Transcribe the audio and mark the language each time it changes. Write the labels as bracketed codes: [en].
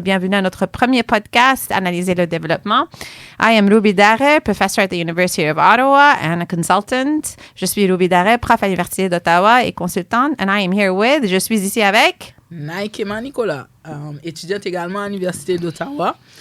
[fr] Bienvenue à notre premier podcast, Analyser le développement. [en] I am Ruby Daré, professor at the University of Ottawa and a consultant. [fr] Je suis Ruby Daré, prof à l'Université d'Ottawa et consultante. [en] And I am here with, [fr] je suis ici avec... Naikema Nicolas, étudiante également à l'Université d'Ottawa.